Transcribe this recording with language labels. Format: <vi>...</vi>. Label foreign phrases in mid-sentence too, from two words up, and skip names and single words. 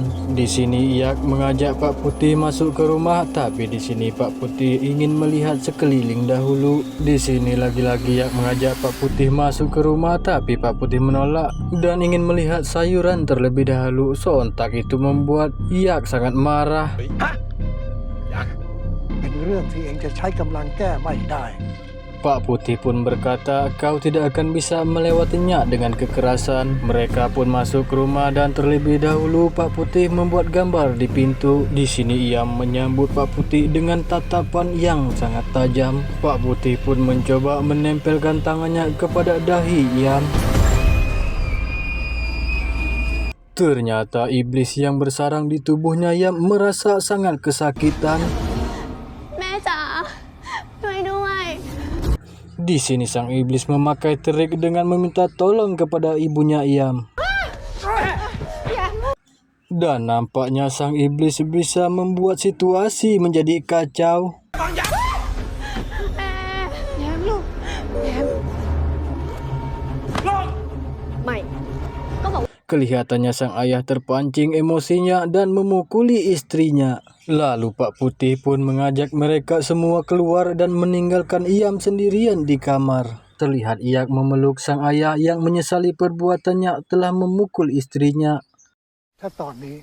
<id>Di sini Iyak mengajak Pak Putih masuk ke rumah, tapi di sini Pak Putih ingin melihat sekeliling dahulu. Di sini lagi-lagi Iyak mengajak Pak Putih masuk ke rumah, tapi Pak Putih menolak dan ingin melihat sayuran terlebih dahulu. Sontak itu membuat Iyak sangat marah.</id> <th>เป็นเรื่องที่เองจะใช้กำลังแก้ไม่ได้</th> <id>Pak Putih pun berkata, kau tidak akan bisa melewatinya dengan kekerasan. Mereka pun masuk ke rumah dan terlebih dahulu Pak Putih membuat gambar di pintu. Di sini ia menyambut Pak Putih dengan tatapan yang sangat tajam. Pak Putih pun mencoba menempelkan tangannya kepada dahi Iam. Ternyata iblis yang bersarang di tubuhnya Yam merasa sangat kesakitan.</id> <th>แม่จ๋าช่วยด้วย</th> <id>Di sini sang iblis memakai trik dengan meminta tolong kepada ibunya Yam. Dan nampaknya sang iblis bisa membuat situasi menjadi kacau.</id> <th>แม่แย้มลูกแย้มไม่ก็บอก</th> <id>Kelihatannya sang ayah terpancing emosinya dan memukuli istrinya. Lalu Pak Putih pun mengajak mereka semua keluar dan meninggalkan Iam sendirian di kamar. Terlihat Iyak memeluk sang ayah yang menyesali perbuatannya telah memukul istrinya.</id> <th>ถ้าตอนนี้</th>